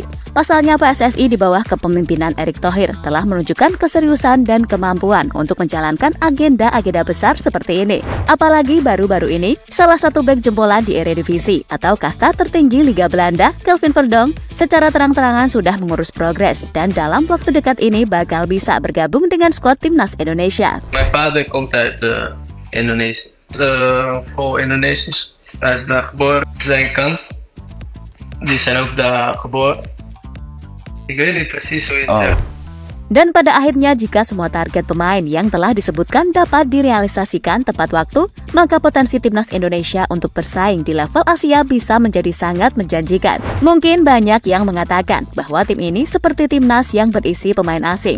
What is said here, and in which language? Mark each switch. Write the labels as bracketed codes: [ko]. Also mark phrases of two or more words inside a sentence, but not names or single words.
[id] Pasalnya PSSI di bawah kepemimpinan Erick Thohir telah menunjukkan keseriusan dan kemampuan untuk menjalankan agenda-agenda besar seperti ini. Apalagi baru-baru ini, salah satu bek jempolan di Eredivisie atau kasta tertinggi Liga Belanda, Kelvin Verdonk, secara terang-terangan sudah mengurus progres dan dalam waktu dekat ini bakal bisa bergabung dengan skuad timnas Indonesia. [en] My father [nl] komt uit Indonesië. Voor Indonesiërs uit daar geboren zijn kan. Die zijn ook daar geboren. Ik weet niet precies hoe je het zegt. [id] Dan pada akhirnya jika semua target pemain yang telah disebutkan dapat direalisasikan tepat waktu, maka potensi timnas Indonesia untuk bersaing di level Asia bisa menjadi sangat menjanjikan. Mungkin banyak yang mengatakan bahwa tim ini seperti timnas yang berisi pemain asing.